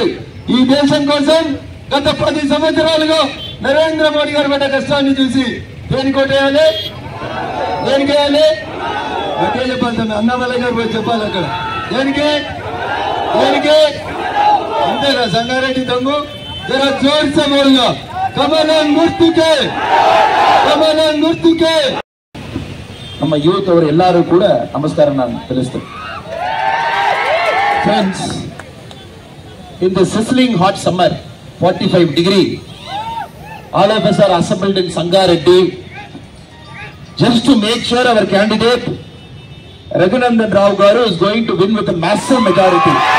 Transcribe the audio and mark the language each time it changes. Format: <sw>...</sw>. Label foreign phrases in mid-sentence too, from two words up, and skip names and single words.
<te>ఈ దేశం కోసం గత 10 సంవత్సరాలుగా నరేంద్ర మోడీ గారు పడ్డ కష్టాన్ని చూసి దేనికి ఓటేయాలి? గట్టిగా చెప్పాలి. అన్నామలయ్య గారు పోయి చెప్పాలి అక్కడ. దేనికి? అంతేనా? సంగారెడ్డి దమ్ము</te> <ur>ذرا زور سے بولگا</ur> <te>కమలం గుర్తుకే.</te> <kn>ನಮ್ಮ ಯೂತ್ ಅವರು ಎಲ್ಲರೂ ಕೂಡ ನಮಸ್ಕಾರ ನಾನು ತಿಳಿಸ್ತೇನೆ.</kn> <en>Friends, in the sizzling hot summer, 45 degree, all of us are assembled in Sangareddy just to make sure our candidate Raghunandan Rao Garu is going to win with a massive majority.</en>